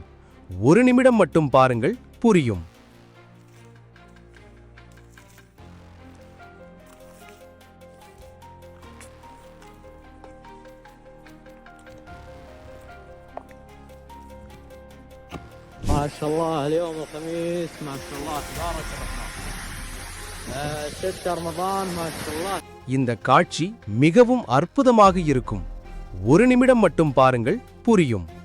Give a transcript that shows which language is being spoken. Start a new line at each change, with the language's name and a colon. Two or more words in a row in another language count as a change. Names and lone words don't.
Tamil: ஒரு நிமிடம் மட்டும் பாருங்கள், புரியும்.
Arabic: ما شاء الله اليوم الخميس ما شاء الله تبارك الرحمن 6 رمضان ما شاء الله.
Tamil: இந்த காட்சி மிகவும் அற்புதமாக இருக்கும். ஒரு நிமிடம் மட்டும் பாருங்கள், புரியும்.